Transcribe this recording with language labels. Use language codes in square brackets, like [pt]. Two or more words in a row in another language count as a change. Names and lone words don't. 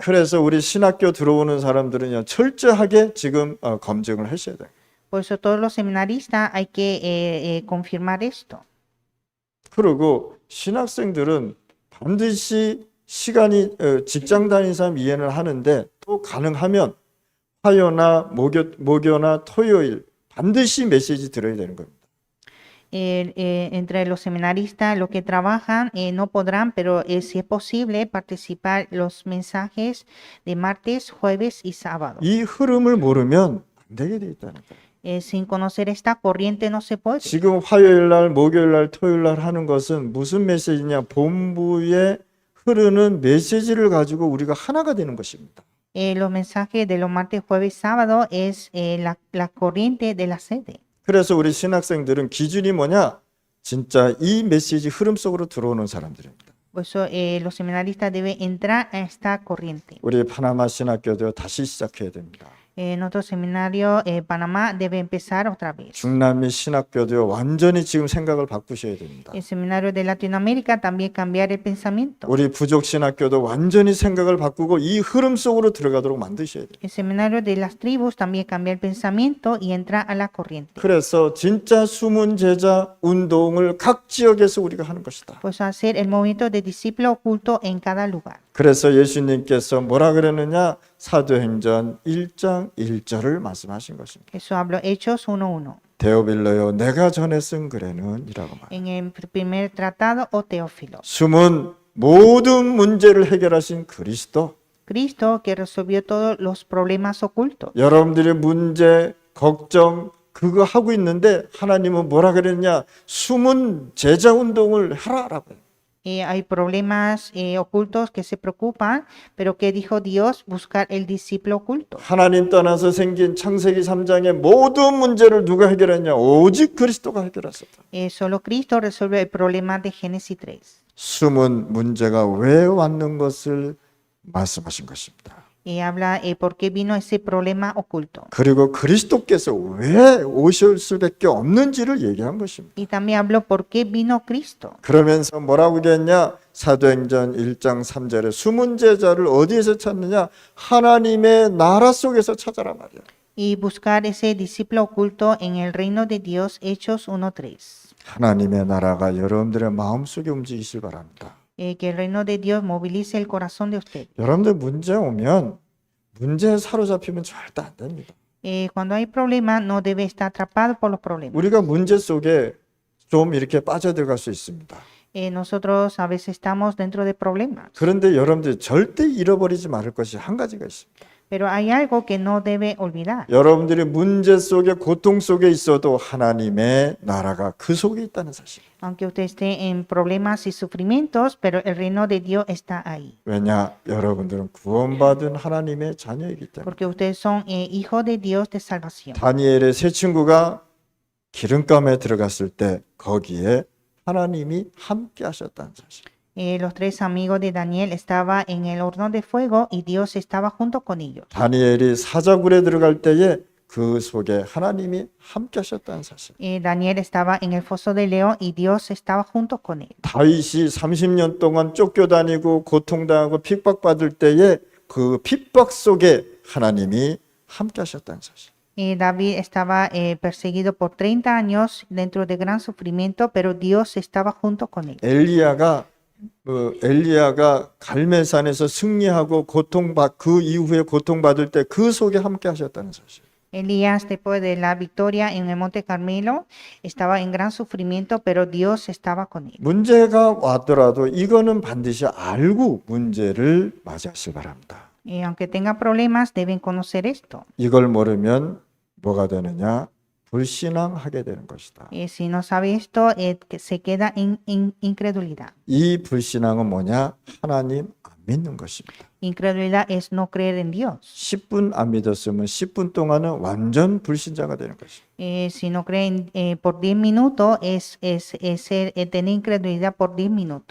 [ko] 그래서 우리 신학교 들어오는 사람들은요, 철저하게 지금 검증을 하셔야 돼요. [es] Por eso todos los seminaristas hay que confirmar esto. [ko] 그리고 신학생들은 반드시 시간이 직장 다니는 사람 이해는 하는데 또 가능하면 화요나 목요나 토요일 반드시 메시지 들어야 되는 겁니다. [es] Entre los seminaristas, los que trabajan no podrán, pero si es posible, participar los mensajes de martes, jueves y sábado. [ko] 이 흐름을 모르면 안 되게 돼 있다는 거예요. [es] Sin conocer esta corriente no se puede. [ko] 지금 화요일 날, 목요일 날, 토요일 날 하는 것은 무슨 메시지냐? 본부에 흐르는 메시지를 가지고 우리가 하나가 되는 것입니다. [es] Los mensajes de los martes, jueves y sábado es la corriente de la sede. [ko] 그래서 우리 신학생들은 기준이 뭐냐? 진짜 이 메시지 흐름 속으로 들어오는 사람들입니다. [es] Por eso los seminaristas deben entrar a esta corriente. [ko] 우리 파나마 신학교도 다시 시작해야 됩니다. [es] En otro seminario, Panamá debe empezar otra vez. [ko] 중남미 신학교도 완전히 지금 생각을 바꾸셔야 됩니다. [es] El seminario de Latinoamérica también cambiar el pensamiento. [ko] 우리 부족 신학교도 완전히 생각을 바꾸고 이 흐름 속으로 들어가도록 만드셔야 돼요. [es] El seminario de las tribus también cambiar el pensamiento y entrar a la corriente. [ko] 그래서 진짜 숨은 제자 운동을 각 지역에서 우리가 하는 것이다. [es] Pues hacer el movimiento de discípulo oculto en cada lugar. [ko] 그래서 예수님께서 뭐라 그랬느냐? 사도행전 1장 1절을 말씀하신 것입니다. [es] Eso hablo Hechos 1:1. [ko] 데오빌로요 내가 전에 쓴 글에는 이라고 말. [es] En el primer tratado o Teófilo. [ko] 숨은 모든 문제를 해결하신 그리스도. [es] Cristo que resolvió todos los problemas ocultos. [ko] 여러분들의 문제, 걱정 그거 하고 있는데 하나님은 뭐라 그랬냐? 숨은 제자 운동을 하라라고 해요. [es] Hay problemas ocultos que se preocupan, pero ¿qué dijo Dios? Buscar el discípulo oculto. [ko] 하나님 떠나서 생긴 창세기 3장의 모든 문제를 누가 해결했냐? 오직 그리스도가 해결했었다. [es] Solo Cristo resuelve el problema de Génesis 3. [ko] 숨은 문제가 왜 왔는 것을 말씀하신 것입니다. [es] Habla por qué vino ese problema oculto. [ko] 그리고 그리스도께서 왜 오실 수밖에 없는지를 얘기한 것입니다. [es] Y también habló por qué vino Cristo. [ko] 그러면서 뭐라고 얘기했냐? 사도행전 1장 3절에 숨은 제자를 어디에서 찾느냐? 하나님의 나라 속에서 찾아라 말이야. [es] Y buscar ese discípulo oculto en el reino de Dios, Hechos 1:3. [ko] 하나님의 나라가 여러분들의 마음속에 움직이실 바랍니다. [es] Que el reino de Dios movilice el corazón de usted. [ko] 여러분들 문제 오면 문제에 사로잡히면 절대 안 됩니다. [es] Cuando hay problemas, no debe estar atrapado por los problemas. [ko] 우리가 문제 속에 좀 이렇게 빠져들어갈 수 있습니다. [es] Nosotros a veces estamos dentro de problemas, [ko] 그런데 여러분들이 절대 잃어버리지 말을 것이 한 가지가 있습니다. [es] pero hay algo que no debe olvidar. [ko] 여러분들이 문제 속에 고통 속에 있어도 하나님의 나라가 그 속에 있다는 사실. [es] Aunque usted esté en problemas y sufrimientos, pero el reino de Dios está ahí. [ko] 왜냐? 여러분들은 구원받은 하나님의 자녀이기 때문에. [es] Porque ustedes son hijos de Dios de salvación. [ko] 다니엘의 세 친구가 기름감에 들어갔을 때 거기에 하나님이 함께 하셨다는 사실. [es] Los tres amigos de Daniel estaban en el horno de fuego y Dios estaba junto con ellos. [ko] 다니엘이 사자굴에 들어갈 때에 그 속에 하나님이 함께 하셨다는 사실. [es] Daniel estaba en el foso de león y Dios estaba junto con él. [ko] 다윗이 30년 동안 쫓겨다니고 고통당하고 핍박받을 때에 그 핍박 속에 하나님이 함께 하셨다는 사실. [es] David estaba perseguido por 30 años dentro de gran sufrimiento, pero Dios estaba junto con él. [ko] 엘리야가 갈멜산에서 승리하고 그 이후에 고통받을 때 그 속에 함께 하셨다는 사실. [es] Elías, después de la victoria en el Monte Carmelo, estaba en gran sufrimiento, pero Dios estaba con él. [ko] 문제가 왔더라도 이거는 반드시 알고 문제를 맞이하시기 바랍니다. [es] Aunque tenga problemas, deben conocer esto. [ko] 이걸 모르면 뭐가 되느냐? 불신앙하게 되는 것이다. [es] Si no sabe esto, que se queda en incredulidad. [ko] 이 불신앙은 뭐냐? 하나님 안 믿는 것입니다. [es] Incredulidad es no creer en Dios. [ko] 10분 안 믿었으면 10분 동안은 완전 불신자가 되는 것입니다. [es] Si no creen por 10 minutos, es tener incredulidad por 10 minutos.